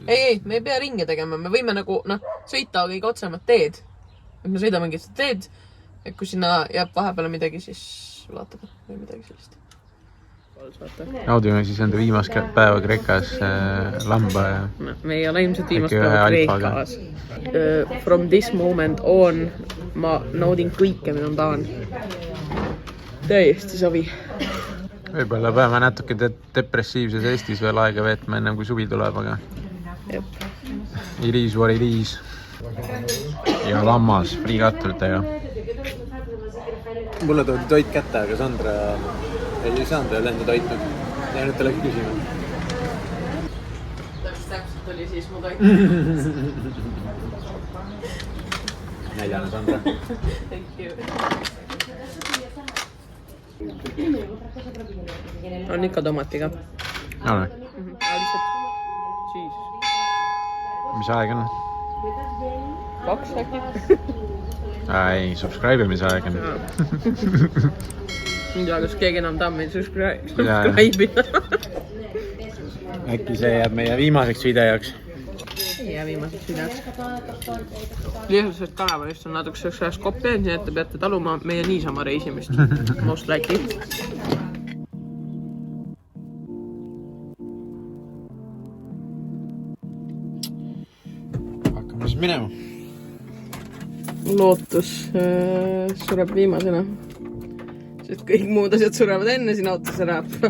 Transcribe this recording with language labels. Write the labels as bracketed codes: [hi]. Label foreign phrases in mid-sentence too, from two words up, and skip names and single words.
[et] Ei, me ei pea ringe tegema. Me võime nagu sõita kõige otsemat teed. Et me sõidame mingit teed, et kui sinna jääb vahepeale midagi, siis vaatab või midagi sellist. naudime siis enda viimast päeva Kreekas lamba ja me ei ole ilmselt viimast päeva Kreekas. [en] From this moment on [et] ma naudin kõike, mida ma tahan. Täiesti savi. võib-olla peame natuke depressiivses Eestis veel aega veetma ennem kui suvi tuleb, aga [en] it is what it is. [et] Ja lammas friikatulitega. Mulle toodi toit kätte, aga Sandra ei saanud veel enda toitnud. Ja nüüd ta läks küsima. Täpselt oli siis mu toit. Näljane Sandra. [en] Thank you. [et] On ikka tomatiga. Ole. Lihtsalt siis. Mis aeg on? 2 äkki. Ei, subscribe imise aeg on. Ei tea, kas keegi enam tahab meid subscribe'ida. Äkki see jääb meie viimaseks videoks. Ei jää viimaseks videoks. Lihtsalt Karavanist on natukeseks ajast koppeid, nii et te peate taluma meie niisama reisimist. [en] Most likely. [et] Hakkame siis minema. Lootus sureb viimasena. Sest kõik muud asjad surevad enne siin autos ära.